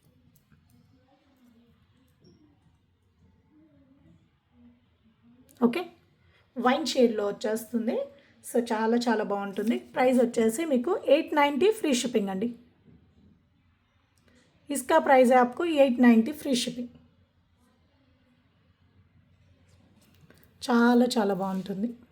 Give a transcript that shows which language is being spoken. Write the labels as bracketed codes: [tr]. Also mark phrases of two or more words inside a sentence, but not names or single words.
[te] ఓకే, [en] wine shade-lo [te] వచ్చేస్తుంది. సో చాలా చాలా బాగుంటుంది. ప్రైస్ వచ్చేసి మీకు 890 [en] free shipping [te] అండి. [hi] इसका प्राइस है आपको 890 [en] free shipping. [te] చాలా చాలా బాగుంటుంది.